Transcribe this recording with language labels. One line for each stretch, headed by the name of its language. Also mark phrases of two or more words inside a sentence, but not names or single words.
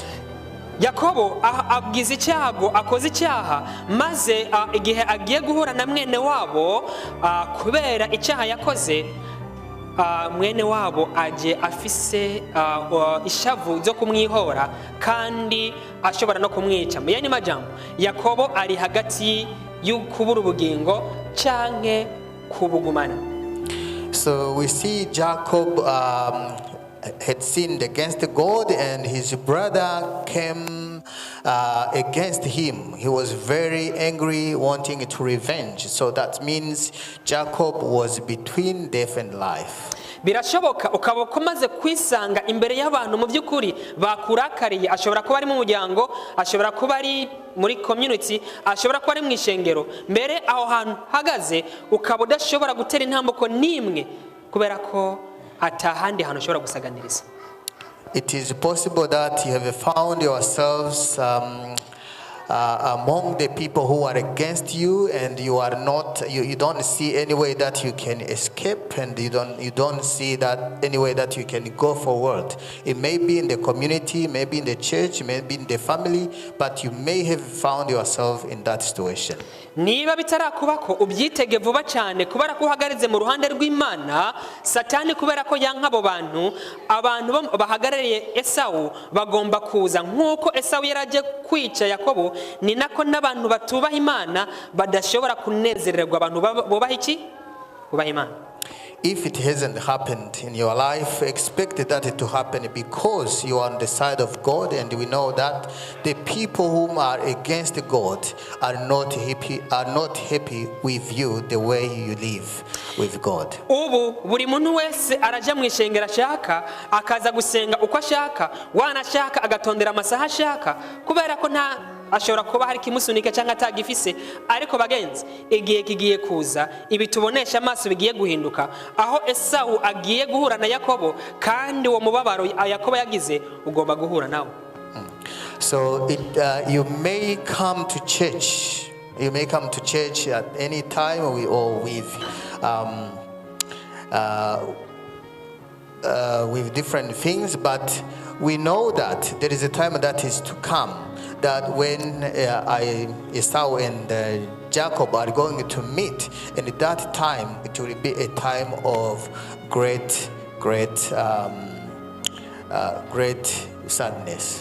Rundi: Yakobo agize icyago, akoze icyaha, maze igihe agiye guhura na mwene wabo kubera icyaha yakoze, mwene wabo aje afise ishavu zo kumwihora kandi ashobora no kumwica. Mu yandi majambo, Yakobo ari hagati y'ukubura ubugingo canke kubugumana.
English: So we see Jacob had sinned against God, and his brother came against him. He was very angry, wanting to revenge. So that means Jacob was between death and life.
Rundi: Birashoboka ukaba ukomaze kwisanga imbere y'abantu mu by'ukuri bakurakariye. Ashobora kuba ari mu muryango, ashobora kuba ari muri community, ashobora kuba ari mu ishengero. Mbere aho hantu hagaze ukaba udashobora gutera intambuko nimwe kubera ko atahandi hantu ushobora gusaganiriza.
English: It is possible that you have found yourselves among the people who are against you, and you are not, you don't see any way that you can escape escape, and you don't see that any way that you can go forward. It may be in the community, maybe in the church, maybe in the family, but you may have found yourself in that situation.
Rundi: niba bitarakubako ubyitege vuba cyane kubera ko uhagarize mu ruhande rw'Imana. Satani kubera ko yankabo abantu bahagarariye Esau bagomba kuza nk'uko Esau yaraje kwica Yakobo, ni nako n'abantu batubaha Imana badashobora kunezererwa. Abantu bubaha iki? Bubaha Imana.
English: If it hasn't happened in your life, expect that to happen because you are on the side of God, and we know that the people whom are against God are not happy with you the way you live with God.
Rundi: Ubu buri muntu wese araja mu ishengero ashaka, akaza gusenga uko ashaka, wanashaka agatondera amasaha ashaka, kubera ko nta ashobora kuba hari kimusunika cyangwa atagifise. Ariko bagenzi, igihe kigiye kuza ibi tubonesha amaso bigiye guhinduka, aho Esau agiye guhura na Yakobo, kandi uwo mubabaro Yakobo yagize ugomba guhura nawe.
English: So you may come to church. You may come to church at any time with different things, but we know that there is a time that is to come, that when Esau and Jacob are going to meet, and at that time it will be a time of great sadness.